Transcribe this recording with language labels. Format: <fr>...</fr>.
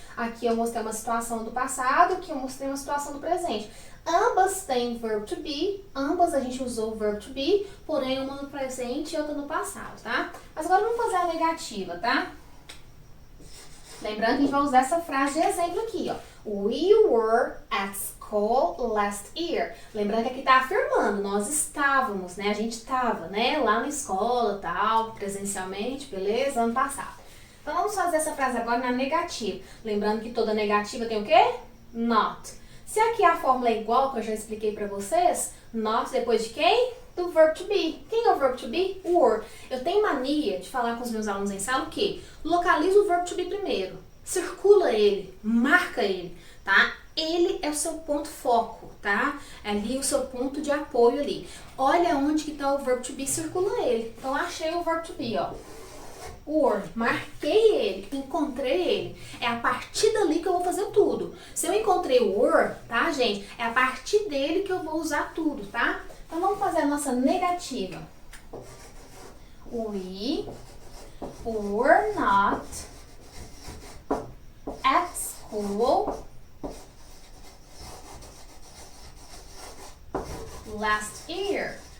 <pt>Aqui eu mostrei uma situação do passado, aqui eu mostrei uma situação do presente. Ambas têm verbo to be, ambas a gente usou o verbo to be, porém uma no presente e outra no passado, tá? Mas agora vamos fazer a negativa, tá? Lembrando que a gente vai usar essa frase de exemplo aqui, ó.</pt> <en>We were at school last year.</en> <pt>Lembrando que aqui tá afirmando, nós estávamos, né? A gente estava, né? Lá na escola, tal, presencialmente, beleza? Ano passado. Então vamos fazer essa frase agora na negativa. Lembrando que toda negativa tem o quê? Not. Se aqui a fórmula é igual, que eu já expliquei pra vocês, not depois de quem? Do verbo to be. Quem é o verbo to be? Were. Eu tenho mania de falar com os meus alunos em sala o quê? Localiza o verbo to be primeiro. Circula ele, marca ele, tá? Ele é o seu ponto foco, tá? É ali o seu ponto de apoio ali. Olha onde que tá o verbo to be, circula ele. Então, achei o verbo to be, ó. or, marquei ele, encontrei ele. É a partir dali que eu vou fazer tudo. Se eu encontrei o or, tá, gente? É a partir dele que eu vou usar tudo, tá? Então, vamos fazer a nossa negativa.</pt> <en>We were not at school last year.</en>